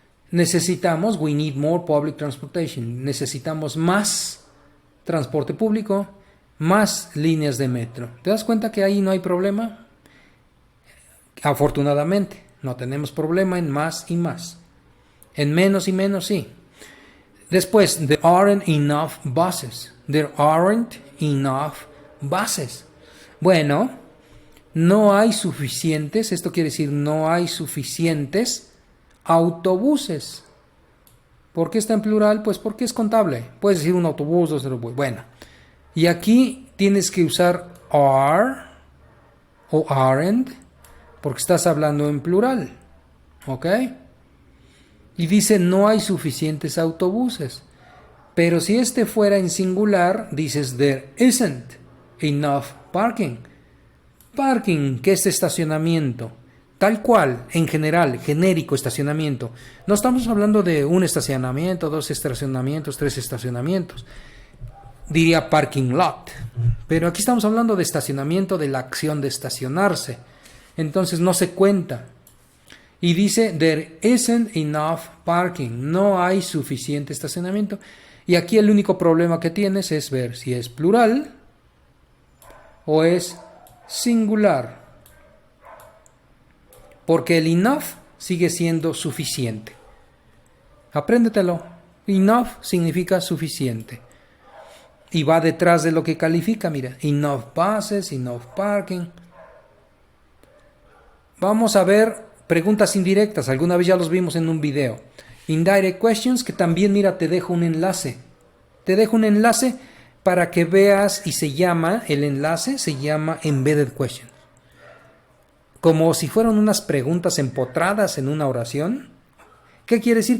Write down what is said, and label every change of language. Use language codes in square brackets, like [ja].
[es] Necesitamos, [en] we need more public transportation. [es] Necesitamos más transporte público, más líneas de metro. ¿Te das cuenta que ahí no hay problema? Afortunadamente, no tenemos problema en más y más. En menos y menos, sí. Después, [en] there aren't enough buses. There aren't enough buses. [es] Bueno, no hay suficientes, esto quiere decir no hay suficientes autobuses. ¿Por qué está en plural? Pues porque es contable. Puedes decir un autobús, dos autobuses. Bueno, y aquí tienes que usar are o aren't porque estás hablando en plural. ¿Ok? Y dice no hay suficientes autobuses. Pero si este fuera en singular, dices [en] there isn't enough parking. [es] Parking, que es estacionamiento. Tal cual, en general, genérico estacionamiento. No estamos hablando de un estacionamiento, dos estacionamientos, tres estacionamientos. Diría parking lot. Pero aquí estamos hablando de estacionamiento, de la acción de estacionarse. Entonces no se cuenta. Y dice, [en] there isn't enough parking. [es] No hay suficiente estacionamiento. Y aquí el único problema que tienes es ver si es plural o es singular. Porque el enough sigue siendo suficiente. Apréndetelo. Enough significa suficiente. Y va detrás de lo que califica, mira. [en] Enough buses, enough parking. [es] Vamos a ver preguntas indirectas. Alguna vez ya los vimos en un video. Indirect questions, que también, mira, te dejo un enlace. Te dejo un enlace para que veas y el enlace se llama Embedded Questions. Como si fueran unas preguntas empotradas en una oración. ¿Qué quiere decir?